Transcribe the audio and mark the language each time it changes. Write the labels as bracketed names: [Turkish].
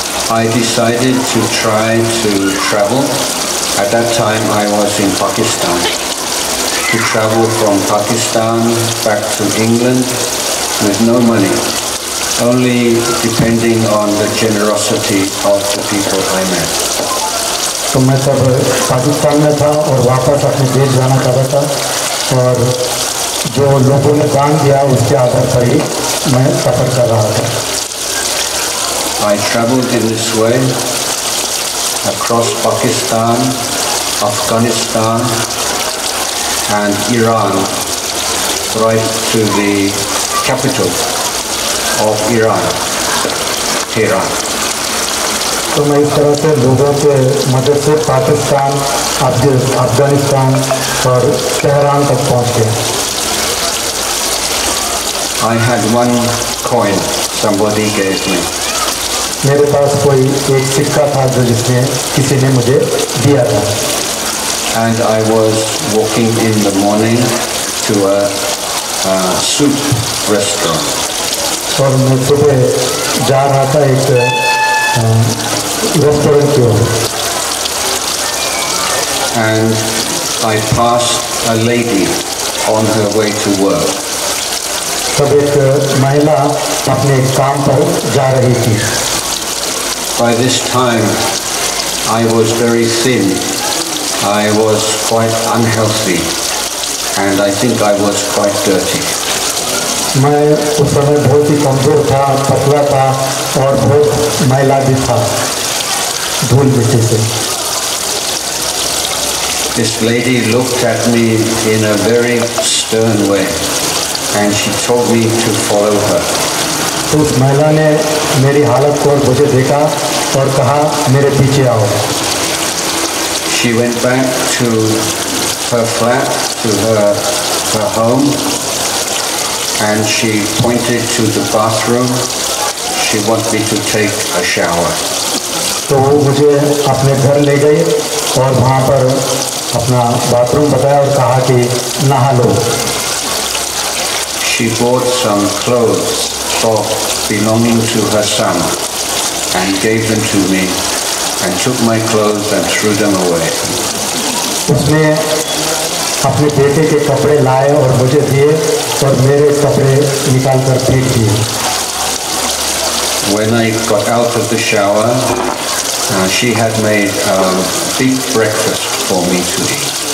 [English] I decided to try to travel. At that time I was in Pakistan. To travel from Pakistan back to England with no money, only depending on the generosity of the people I met. [Hindi] तो मैं तब पाकिस्तान में था और वापस अपने देश जाना चाहता था और जो लोगों ने दान दिया उसके आधार पर ही मैं सफ़र कर रहा था. [English] I traveled in this way across Pakistan, Afghanistan and Iran right to the capital of Iran, Tehran. [Hindi] तो मैं इस तरह से लोगों के मदद से पाकिस्तान, अफगानिस्तान और तेहरान तक पहुंच गया. [English] I had one coin somebody gave me. [Hindi] मेरे पास कोई एक सिक्का था जो जिसने किसी ने मुझे दिया था. [English] And I was walking in the morning to a soup restaurant. [Hindi] और मैं सुबह जा रहा था एक रेस्टोरेंट की ओर. [English] And I passed a lady on her way to work. [Hindi] तब एक महिला अपने काम पर जा रही थी. [English] By this time I was very thin. I was quite unhealthy and I think I was quite dirty. [Hindi] मैं उस समय बहुत ही कमज़ोर था, पतला था और बहुत मैला भी था, धूल मिट्टी से. [English] This lady looked at me in a very stern way and she told me to follow her. [Hindi] तो उस महिला ने मेरी हालत को मुझे देखा और कहा मेरे पीछे आओ. [English] She went back to her flat, to her her home and she pointed to the bathroom. She wanted me to take a shower. [Hindi] तो वो मुझे अपने घर ले गए और वहाँ पर अपना बाथरूम बताया और कहा कि नहा लो. [English] She bought some clothes belonging to her son and gave them to me and took my clothes and threw them away. [Hindi] उसने अपने बेटे के कपड़े लाए और मुझे दिए और मेरे कपड़े निकाल कर फेंक दिए. [English] When I got out of the shower, she had made a big breakfast for me to eat.